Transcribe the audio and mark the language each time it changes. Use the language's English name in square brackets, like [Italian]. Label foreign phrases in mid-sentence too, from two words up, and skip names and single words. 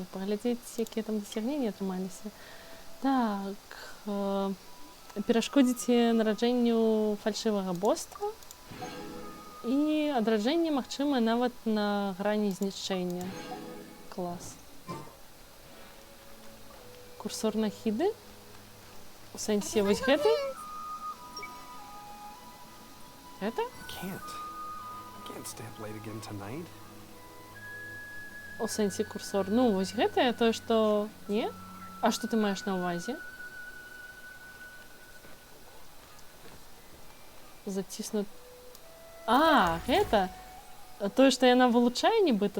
[Belarusian] Паглядзець, якія там дасягненні атрымаліся. Так, перашкодзіце нараджэнню фальшывага боства і адраджэнне магчымае нават на грані знішчэння. Клас. Курсор нахіды? У сэнсе вось гэты? Гэта? [English] Can't stay up late again tonight. [Belarusian] У сэнсе курсор. Ну, вось гэтае, тое, што... Не? А што ты маеш на ўвазе? Заціснут. А, гэта тое, што яна вылучае нібыта.